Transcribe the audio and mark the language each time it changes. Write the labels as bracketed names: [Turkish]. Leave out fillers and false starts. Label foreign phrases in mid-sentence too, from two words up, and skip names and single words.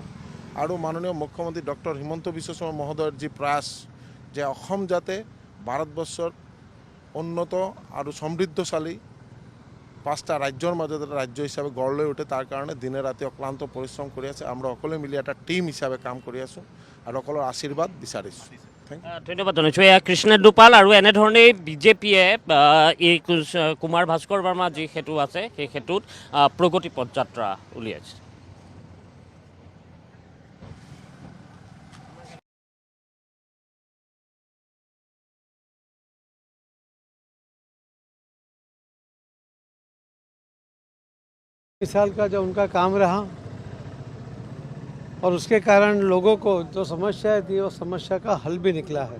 [Assamese] আৰু মাননীয় মুখ্যমন্ত্ৰী ডক্টৰ হিমন্ত বিশ্ব শৰ্মা মহোদয়ৰ যি প্ৰয়াস যে অসম যাতে ভাৰতবৰ্ষৰ উন্নত আৰু সমৃদ্ধশালী 5টা ৰাজ্যৰ মাজত এটা ৰাজ্য হিচাপে গঢ় লৈ উঠে তাৰ কাৰণে দিনে ৰাতি অক্লান্ত পৰিশ্ৰম কৰি আছে। আমরা সকলে মিলি এটা টিম হিচাপে কাম কৰি আছোঁ আৰু সকলৰ আশীৰ্বাদ বিচাৰিছোঁ। ধন্যবাদ জনাইছোঁ। এয়া কৃষ্ণেন্দু পাল। আৰু এনেধৰণেই বিজেপিয়ে এই কুমাৰ ভাস্কৰ বৰ্মা যি সেতু আছে সেই সেতুত প্ৰগতি পদযাত্ৰা উলিয়াইছে। [Hindi] इस साल का जो उनका काम रहा और उसके कारण लोगों को जो समस्याएं थी वो समस्या का हल भी निकला है।